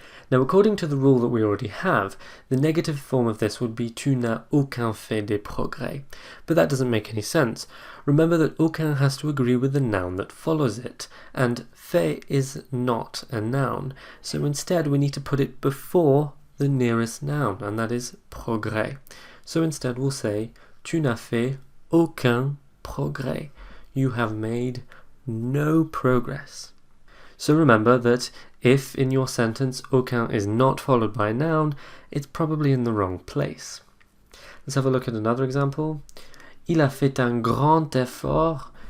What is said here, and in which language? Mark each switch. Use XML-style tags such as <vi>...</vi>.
<en>Now according to the rule that we already have, the negative form of this would be</en> <fr>tu n'as aucun fait des progrès,</fr> <en>but that doesn't make any sense. Remember that aucun has to agree with the noun that follows it, and fait is not a noun, so instead we need to put it before the nearest noun, and that is progrès. So instead we'll say</en> <fr>tu n'as fait aucun progrès.</fr> <en>You have made no progress. So remember that if in your sentence aucun is not followed by a noun, it's probably in the wrong place. Let's have a look at another example.</en> <fr>Il a fait un grand effort.</fr>